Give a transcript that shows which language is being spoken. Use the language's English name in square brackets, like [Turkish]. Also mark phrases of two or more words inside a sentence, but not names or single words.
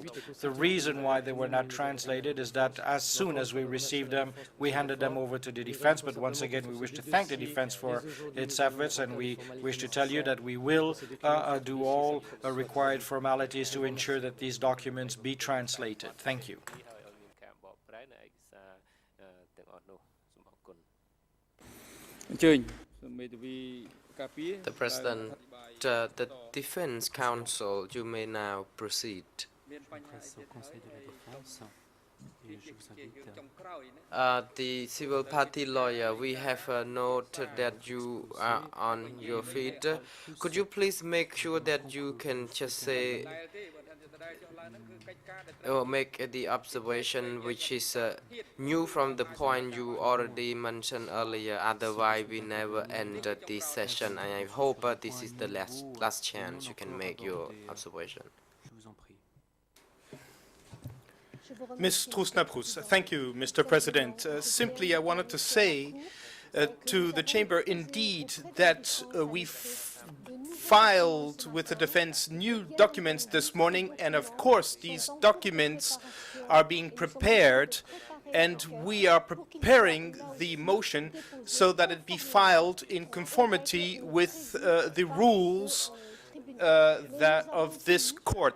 [English] The reason why they were not translated is that as soon as we received them, we handed them over to the defense. But once again, we wish to thank the defense for its efforts, and we wish to tell you that we will do all required formalities to ensure that these documents be translated. Thank you. [Khmer] អញ្ជើញសូមមេធាវីការពារ [English] The President, the Defense Council, you may now proceed. [Khmer] មានបញ្ហាអី [French] Au Conseil de la Défense, et je vous invite [English] The civil party lawyer, we have noted that you are on your feet. Could you please make sure that you can just say or make the observation which is new from the point you already mentioned earlier? Otherwise, we never end this session. And I hope this is the last chance you can make your observation. [French] Je vous en prie. [English] Ms. Trusnaprus, thank you, Mr. President. Simply, I wanted to say to the chamber, indeed, that we filed with the defense new documents this morning, and of course, these documents are being prepared, and we are preparing the motion so that it be filed in conformity with the rules of this court.